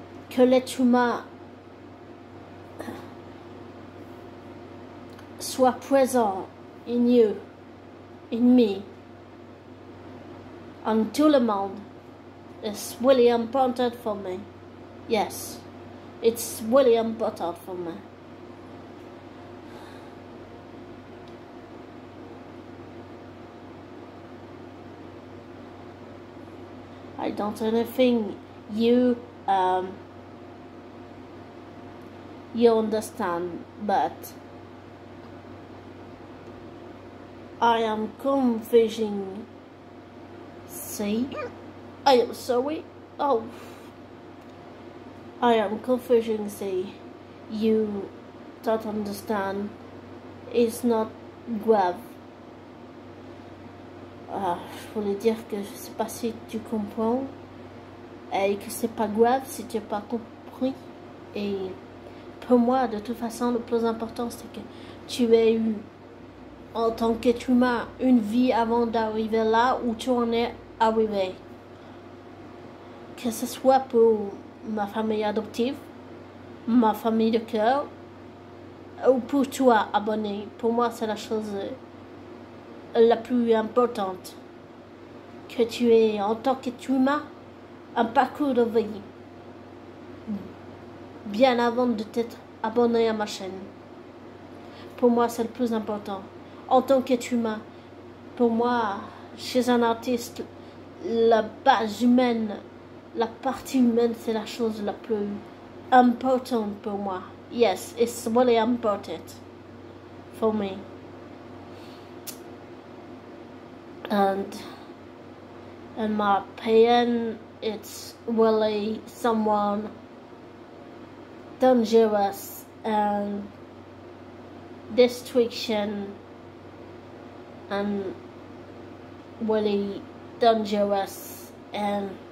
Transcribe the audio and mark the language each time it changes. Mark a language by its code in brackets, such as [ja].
[fr] Que l'être humain soit présent [en] in you, in me, [fr] en tout le monde. [en] It's really important for me. Yes, it's really important for me. I don't think you understand, but I am confusing. See, I am sorry. Oh, I am confusing. See, you don't understand. It's not grave. [fr] Je voulais dire que je sais pas si tu comprends et que c'est pas grave si tu n'as pas compris. Et pour moi, de toute façon, le plus important, c'est que tu aies eu, en tant qu'être humain, une vie avant d'arriver là où tu en es arrivé. Que ce soit pour ma famille adoptive, ma famille de cœur, ou pour toi, abonné. Pour moi, c'est la chose la plus importante. Que tu aies, en tant qu'être humain, un parcours de vie. Bien avant de t'être abonné à ma chaîne. Pour moi, c'est le plus important. En tant qu'être humain, pour moi, chez un artiste, la base humaine, la partie humaine, c'est la chose la plus importante pour moi. [en] Yes, it's really important for me. And in my opinion, it's really someone dangerous and destruction and really dangerous and